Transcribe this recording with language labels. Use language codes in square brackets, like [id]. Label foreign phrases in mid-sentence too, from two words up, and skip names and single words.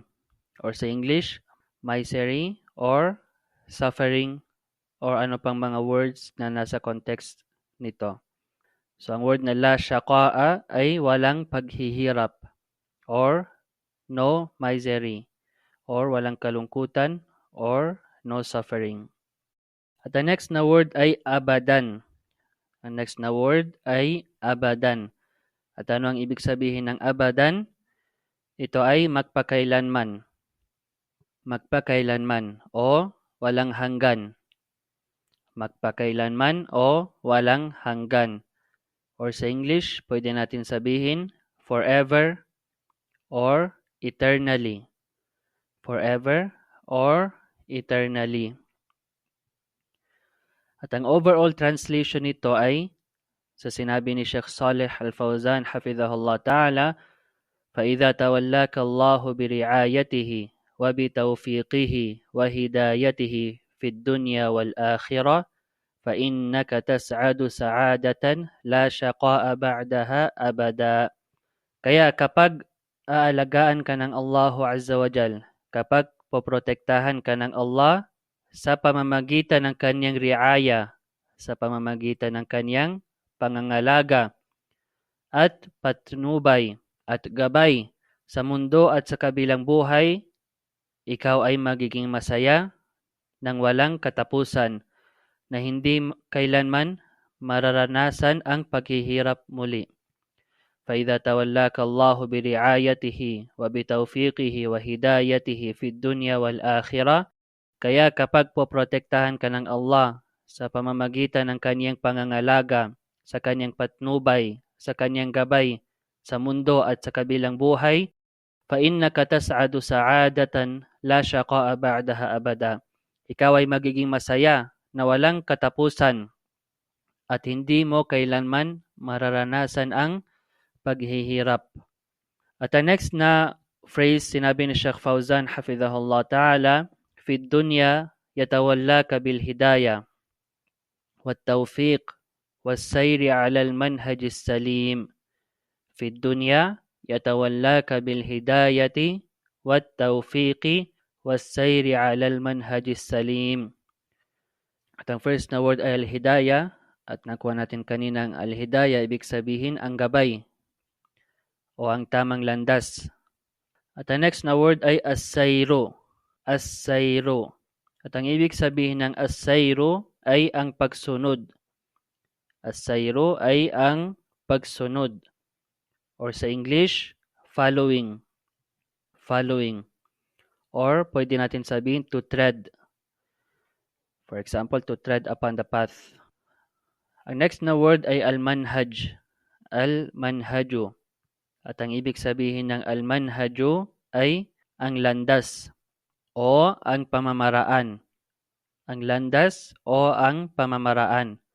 [tl] Or sa English, [en] misery or suffering [tl] or ano pang mga words na nasa context nito. So, ang word na [ar] لا شقاء [tl] ay walang paghihirap or [en] no misery [tl] or walang kalungkutan or [en] no suffering. [tl] At [en] the next [tl] na word ay abadan. Ang next na word ay abadan. At ano ang ibig sabihin ng abadan? Ito ay magpakailanman. Magpakailanman o walang hanggan. Magpakailanman o walang hanggan. Or sa English, pwede natin sabihin [en] forever or eternally. Forever or eternally. [tl] At ang overall translation nito ay sa sinabi ni Sheikh Saleh Al-Fawzan hafizahullah ta'ala, [ar] فَإِذَا تَوَلَّاكَ اللَّهُ بِرِعَايَتِهِ وَبِتَوْفِيقِهِ وَهِدَايَتِهِ فِي الدُّنْيَا وَالْآخِرَةِ فَإِنَّكَ تَسْعَدُ سَعَادَةً لَا شَقَاءَ بَعْدَهَا أَبَدًا. [tl] Kaya kapag aalagaan ka ng [ar] الله عز وجل, [tl] kapag poprotektahan ka ng Allah sa pamamagitan ng kanyang riaya, sa pamamagitan ng kanyang pangangalaga at patnubay at gabay sa mundo at sa kabilang buhay, ikaw ay magiging masaya nang walang katapusan na hindi kailanman mararanasan ang paghihirap muli. [ar] فإذا تولاك الله برعايته وبتوفيقه وهدايته في الدنيا والآخرة, [tl] kaya kapag poprotektahan ka ng Allah sa pamamagitan ng kanyang pangangalaga, sa kanyang patnubay, sa kanyang gabay, sa mundo at sa kabilang buhay, [ar] فَإِنَّكَ تَسْعَدُ سَعَادَةً لَا شَقَاءَ بَعْدَهَا أَبَدًا. [tl] Ikaw ay magiging masaya na walang katapusan at hindi mo kailanman mararanasan ang paghihirap. At [en] the next [tl] na phrase sinabi ni Sheikh Fawzan [ar] حفظه الله تعالى, في الدنيا يتولاك بالهداية والتوفيق والسير على المنهج السليم. في الدنيا يتولاك بالهداية والتوفيق والسير على المنهج السليم. [tl] At ang first na word ay al-hidayah, at nakuha natin kanina ang al-hidayah, ibig sabihin ang gabay o ang tamang landas. At ang next na word ay as-sayru. As-sayru. At ang ibig sabihin ng as-sayru ay ang pagsunod. As-sayru ay ang pagsunod. Or sa English, following. Following. Or pwede natin sabihin [en] to tread. For example, to tread upon the path. [tl] Ang next na word ay al-manhaj. Al-manhaju. At ang ibig sabihin ng al-manhaju ay ang landas o ang pamamaraan. Ang landas o ang pamamaraan.